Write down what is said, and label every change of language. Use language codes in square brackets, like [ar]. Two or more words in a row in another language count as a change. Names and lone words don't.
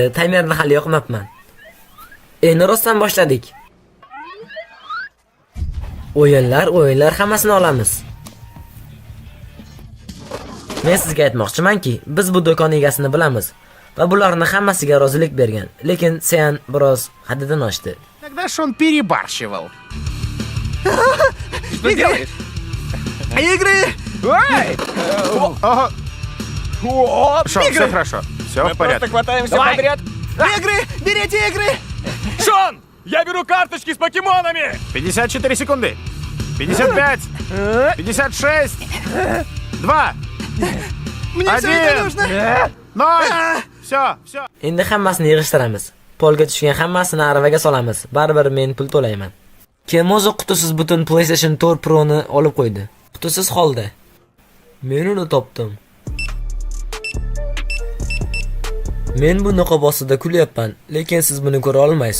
[uz] Timerni hali yoqmabman. Endi rostdan boshladik. O'yinlar hammasini olamiz. Men sizga aytmoqchimanki, biz bu do'kon egasini bilamiz va bularni hammasiga rozilik bergan. Lekin sen biroz haddidan oshdi. [ru] Когда ж он перебарщивал? Что делаешь? Игры! Ой! Ага. Шон, все хорошо. Все Мы в просто порядке. хватаемся Давай. подряд. Игры! Берите игры! Шон! Я беру карточки с покемонами! 54 секунды. 55. 56. 2. Мне все это нужно! 0. Все. [uz] Endi hammasini yig'ishtiramiz. Polga tushgan hammasini aravaga solamiz. Baribir men pul to'layman. Kim o'zi qutisiz butun PlayStation 4 Pro ni olib qo'ydi? Qutisiz holda. Men uni topdim. Men bu niqob ostida kulyapman, lekin siz buni ko'ra olmaysiz.